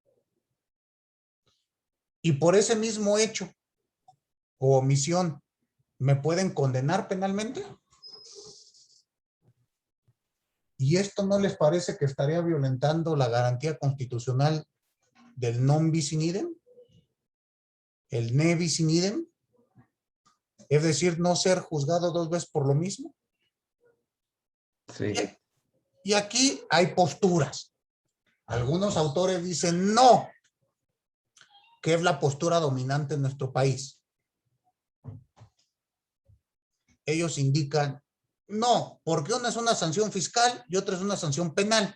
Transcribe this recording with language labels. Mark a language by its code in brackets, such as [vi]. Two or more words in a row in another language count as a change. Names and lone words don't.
[es] Y por ese mismo hecho o omisión, ¿me pueden condenar penalmente? ¿Y esto no les parece que estaría violentando la garantía constitucional del [la] non bis in idem? El ne bis in idem. [es] Es decir, no ser juzgado dos veces por lo mismo. Sí. Y aquí hay posturas. Algunos autores dicen no, que es la postura dominante en nuestro país. Ellos indican no, porque una es una sanción fiscal y otra es una sanción penal.